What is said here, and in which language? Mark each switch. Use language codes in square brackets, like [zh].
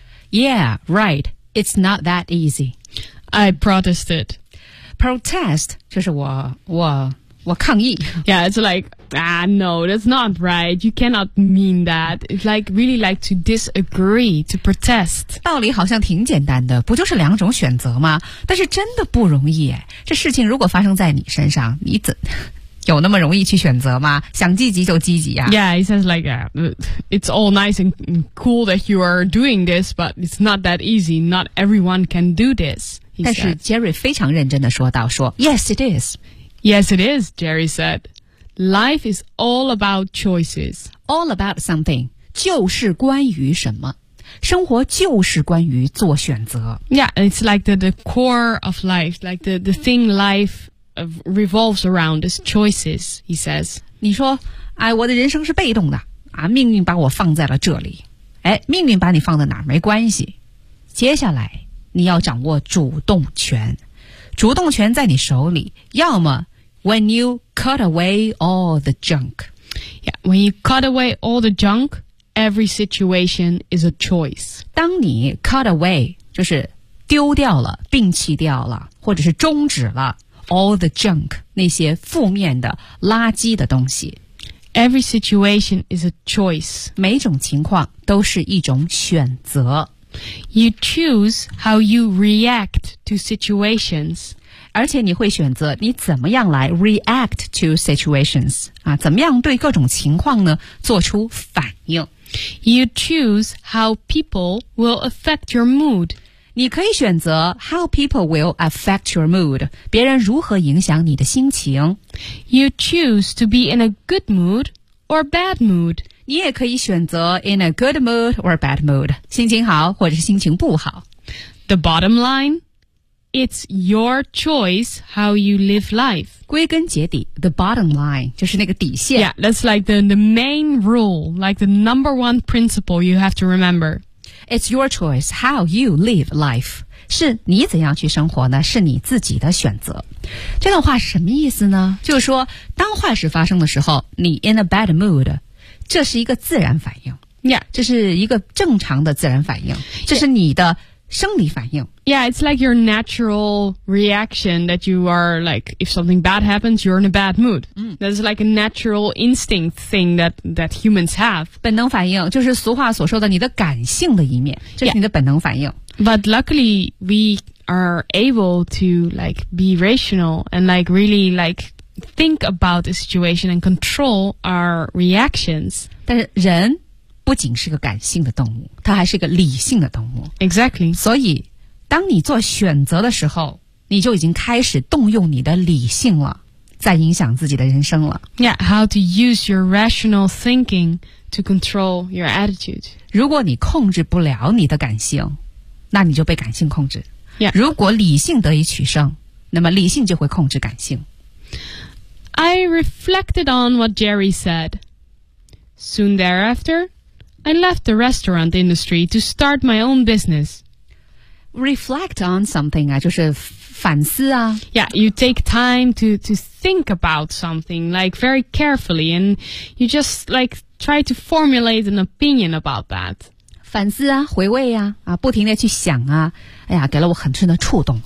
[en] Yeah, right. It's not that easy. I protested. [zh] Protest 就是我抗议。 [en] Yeah, it's like,no, that's not right. You cannot mean that. It's like really like to disagree, to protest. [zh] 道理好像挺简单的，不就是两种选择吗？但是真的不容易耶。这事情如果发生在你身上，你怎有那么容易去选择吗？想积极就积极啊。 [en] Yeah, it sounds like, it's all nice and cool that you are doing this, but it's not that easy. Not everyone can do this. [zh] 但是 Jerry 非常认真地说道，说 [en] Yes, it is. Yes, it is, Jerry said. Life is all about choices. All about something, [zh] 就是关于什么。生活就是关于做选择。 [en] Yeah, it's like the core of life, like the thing life revolves around is choices, he says. [zh] 你说，哎，我的人生是被动的，啊，命运把我放在了这里。哎，命运把你放在哪儿没关系。接下来，你要掌握主动权。主动权在你手里，要么 [en] When you cut away all the junk. Yeah, when you cut away all the junk, every situation is a choice. [zh] 当你 [en] cut away, [zh] 就是丢掉了、摒弃掉了，或者是终止了 [en] all the junk, [zh] 那些负面的、垃圾的东西。 [en] Every situation is a choice. [zh] 每种情况都是一种选择。 [en] You choose how you react to situations. [zh] 而且你会选择你怎么样来 [en] react to situations. [zh] 啊，怎么样对各种情况呢，做出反应。 [en] You choose how people will affect your mood. [zh] 你可以选择 [en] how people will affect your mood, [zh] 别人如何影响你的心情。 [en] You choose to be in a good mood or bad mood. [zh] 你也可以选择 [en] in a good mood or bad mood, [zh] 心情好或者心情不好。 [en] The bottom line, it's your choice how you live life. [zh] 归根结底 [en] the bottom line, [zh] 就是那个底线。 [en] Yeah, that's like the main rule, like the number one principle you have to remember. It's your choice how you live life. [zh] 是你怎样去生活呢？是你自己的选择。这段话什么意思呢？就是说，当坏事发生的时候，你 [en] in a bad mood, [zh] 这是一个自然反应。 [en] Yeah. [zh] 这是一个正常的自然反应。这是你的生理反应。 [en] Yeah, it's like your natural reaction that you are like, if something bad happens, you're in a bad mood. That's like a natural instinct thing that humans have. [zh] 本能反应就是俗话所说的你的感性的一面，这是你的本能反应。 [en] Yeah. But luckily, we are able to like be rational and like really like think about the situation and control our reactions. [zh] 但是人不仅是个感性的动物，它还是个理性的动物。 [en] Exactly. [zh] 所以当你做选择的时候，你就已经开始动用你的理性了，在影响自己的人生了。 [en] Yeah, how to use your rational thinking to control your attitude. [zh] 如果你控制不了你的感性，那你就被感性控制。 [en] Yeah. [zh] 如果理性得以取胜，那么理性就会控制感性。 [en] I reflected on what Jerry said. Soon thereafter, I left the restaurant industry to start my own business. [zh] Reflect on something, 就是反思啊。 [en] Yeah, you take time to think about something, like very carefully, and you just like try to formulate an opinion about that. [zh] 反思啊，回味啊，啊，不停地去想啊，哎呀，给了我很深的触动。